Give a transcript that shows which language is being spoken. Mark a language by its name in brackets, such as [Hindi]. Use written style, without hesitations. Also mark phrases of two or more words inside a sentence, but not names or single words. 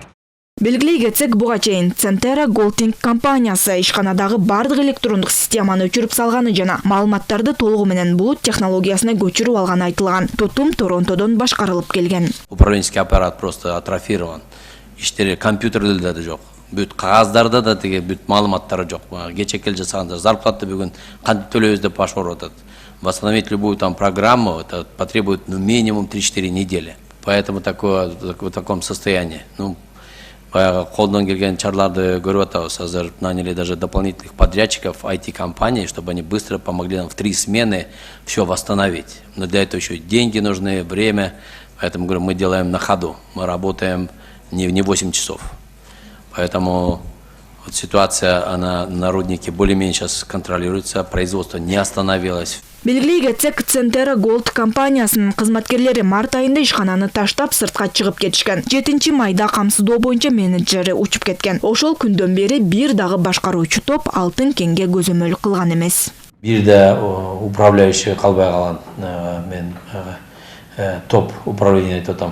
[Kyrgyz] Белгилей кетсек, буга чейин Центера Голдинг компаниясы ишканадагы бардык электрондук системаны өчүрүп салганы жана маалыматтарды толугу менен булут технологиясына көчүрүп алганы айтылган. Тутум Торонтодон башкарылып келген. [Russian] Управленческий аппарат просто атрофирован. [Kyrgyz] Иштери компьютерлерде да жок. Бүт кагаздарда да теге бүт маалыматтары жок. Кече кел жасаганда зарплата бүгүн кантип төлөйбүз деп баш ооруп атат. [Russian] Восстановить любую там программу, это потребует минимум 3-4 недели. Поэтому в таком состоянии. [Kyrgyz] Колдон келген чарларды көрүп атабыз. [Russian] Азыр наняли даже дополнительных подрядчиков IT-компаний, чтобы они быстро помогли нам в 3 смены все восстановить. Но для этого еще деньги нужны, время. Поэтому, говорю, мы делаем на ходу. Мы работаем не 8 часов. Поэтому вот ситуация, она на руднике более-менее сейчас контролируется. Производство не остановилось. [Kyrgyz] Белгилей кетсек, Центера Голд компаниясынын кызматкерлери март айында ишкананы таштап сыртка чыгып кетишкен. 7 майда камсыздоо боюнча менеджери учуп кеткен. Ошол күндөн бери бир дагы башкаруучу топ алтын кенге көзөмөл кылган эмес. Бир да управляющий калбай калган. Мен топ управление айтып атам.